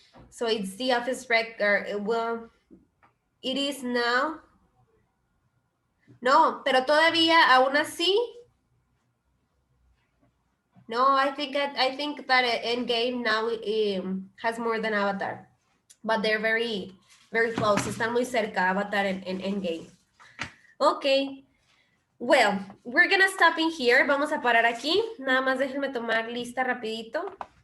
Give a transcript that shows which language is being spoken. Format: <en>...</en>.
<en>So it's the office record. Well, it is now.</en> <es>No, pero todavía, aún así.</es> <en>No, I think that Endgame now has more than Avatar. But they're very, very close.</en> <es>Están muy cerca, Avatar and Endgame.</es> <en>Okay. Well, we're gonna stop in here.</en> <es>Vamos a parar aquí. Nada más déjenme tomar lista rapidito.</es>